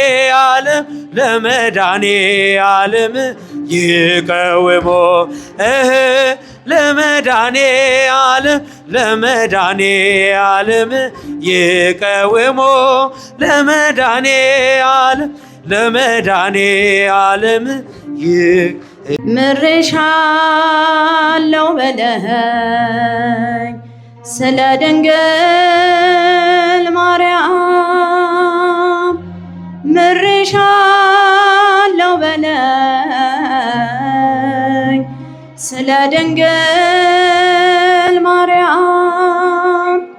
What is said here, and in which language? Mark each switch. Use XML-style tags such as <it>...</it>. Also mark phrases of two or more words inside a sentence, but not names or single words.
<gez>ዓለም ይቀውሞ ለመዳኔ ዓለም ይቀውሞ ለመዳኔ ዓለም</gez> <am>ምሬሻለው በለኝ ስለ ድንግል ማርያም ምሬሻለው በለኝ ስለ ድንግል ማርያም</am>